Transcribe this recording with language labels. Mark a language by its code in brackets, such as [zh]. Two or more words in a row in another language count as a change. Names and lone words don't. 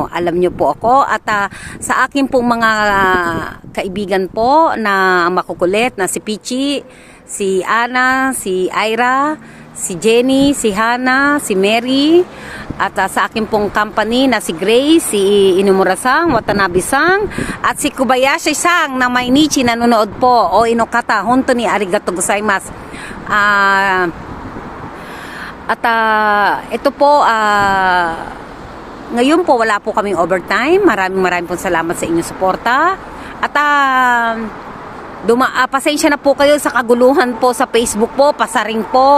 [tl] Alam nyo po ako at sa aking pong mga kaibigan po na makukulit na si Pichi, si Ana, si Ira, si Jenny, si Hana, si Mary, at sa akin pong company na si Grace, si Inumura-san, Watanabe-san, at si Kobayashi-san na Mainichi nanonood po. O inokata, [ja] 本当にありがとうございます. [tl] Ito po, ngayon po wala po kaming overtime. Maraming pong salamat sa inyong suporta. At pasensya na po kayo sa kaguluhan po sa Facebook po, pasaring po.